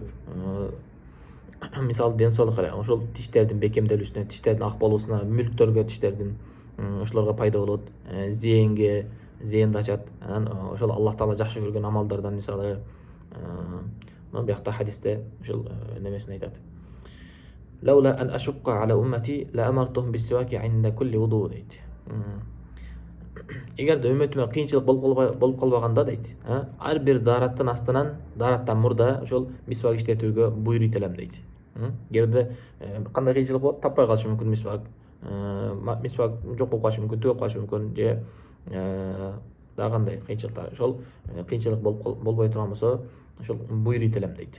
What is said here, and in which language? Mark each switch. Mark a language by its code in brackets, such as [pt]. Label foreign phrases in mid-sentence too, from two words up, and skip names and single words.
[ky] Мисалы, ден соолукка карай, ошол тиштердин бекемделүүсүнө, тиштердин ак болуусуна, мүлктөргө тиштердин ошолорго пайда болот, зээнди ачат. Анан ошол Аллах Таала жакшы көргөн амалдардан, мисалы, мына биякта хадисте ошол немесин айтат. [ar] "لولا أن أشق على أمتي لأمرتهم بالسواك عند كل وضوء" дейт. [ky] Эгерде үммөтүмө кыйынчылык болуп калбаганда дейт, ар бир даараттын астынан, даараттан мурда ошол мисвак иштетүүгө буйруйт элем дейт. Эгерде кандай кыйынчылык болот, таппай калышы мүмкүн мисвак. Мисвак жок болуп калышы мүмкүн, түгөп калышы мүмкүн, же Дагы кандай кыйынчылыктар ошол кыйынчылык болбой турган болсо ошол буйрук этелем дейт.